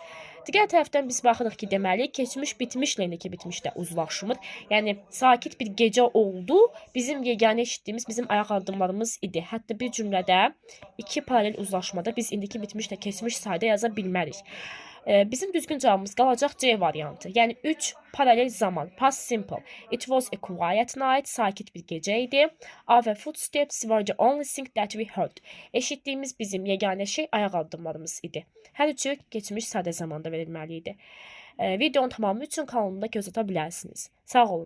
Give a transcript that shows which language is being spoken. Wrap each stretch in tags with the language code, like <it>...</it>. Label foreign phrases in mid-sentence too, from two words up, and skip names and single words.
<az>Digər tərəfdən biz baxırıq ki, deməli keçmiş bitmişlə indiki bitmiş də uzlaşmır. Yəni sakit bir gecə oldu. Bizim yeganə eşitdiyimiz bizim ayaq addımlarımız idi. Hətta bir cümlədə iki paralel uzlaşmada biz indiki bitmişlə keçmiş sayda yaza bilmərik. Bizim düzgün cavabımız qalacaq C variantı. Yəni 3 paralel zaman.</az> <en>Past simple. It was a quiet night.</en> <az>Sakit bir gecə idi.</az> <en>Our footsteps were the only thing that we heard.</en> <az>Eşitdiyimiz bizim yeganə şey ayaq addımlarımız idi. Hər üçü keçmiş sadə zamanda verilməli idi. Videonun tamamı üçün kanalımda göz ata bilərsiniz. Sağ olun.</az>